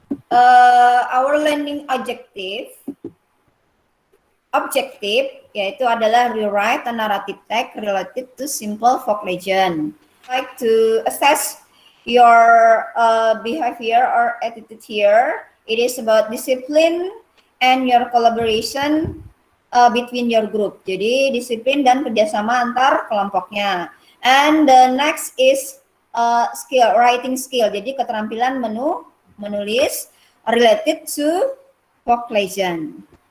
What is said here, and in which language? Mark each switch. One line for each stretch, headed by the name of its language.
English: Our learning objective
Indonesian: yaitu adalah
English: rewrite a narrative text related to simple folk legend. Like to assess your behavior or attitude here. It is about discipline and your collaboration between your group.
Indonesian: Jadi disiplin dan kerjasama antar kelompoknya.
English: And the next is skill, writing skill.
Indonesian: Jadi keterampilan menulis
English: related to folk legend.